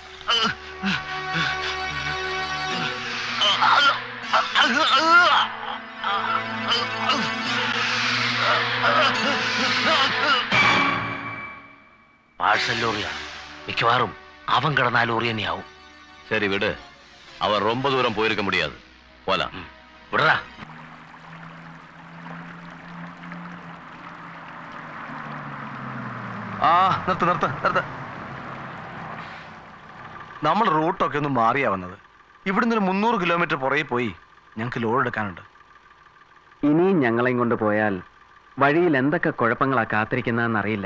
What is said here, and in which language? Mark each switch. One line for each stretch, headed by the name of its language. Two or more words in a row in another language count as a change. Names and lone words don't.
Malayalam: പാഴ്സൽ ലോറിയാണ്. മിക്കവാറും അവൻ കിടന്ന ലോറി തന്നെയാവും.
Tamil: சரி விடு, அவன் ரொம்ப தூரம் போயிருக்க முடியாது. போலாம். விடுறா.
Malayalam: നിർത്ത് നിർത്ത് നിർത്ത്. നമ്മൾ റൂട്ടൊക്കെ ഒന്ന് മാറിയാ വന്നത്. ഇവിടുന്ന് ഒരു 300 കിലോമീറ്റർ പുറകെ പോയി ഞങ്ങൾക്ക് ലോഡ് എടുക്കാനുണ്ട്. ഇനിയും ഞങ്ങളെയും കൊണ്ട് പോയാൽ വഴിയിൽ എന്തൊക്കെ കുഴപ്പങ്ങളാ കാത്തിരിക്കുന്നതെന്ന് അറിയില്ല.